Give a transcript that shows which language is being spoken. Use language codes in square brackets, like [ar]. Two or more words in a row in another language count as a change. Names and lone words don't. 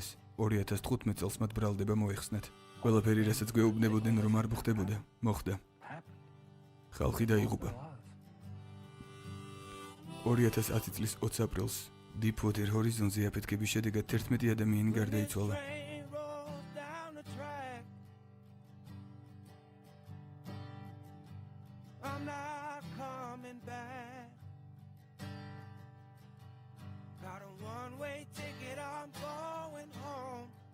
[ka] 2015 წელს მათ ბრალდება მოეხსნათ. ყველაფერი, რასაც გვეუბნებოდნენ, რომ არ მოხდებოდა, მოხდა. ხალხი დაიღუპა. 2010 წლის 20 აპრილს დიპვოტერ ჰორიზონზე აფეთქების შედეგად 11 ადამიანი გარდაიცვალა. [en] I'm not coming back. Got a one-way ticket, I'm going home.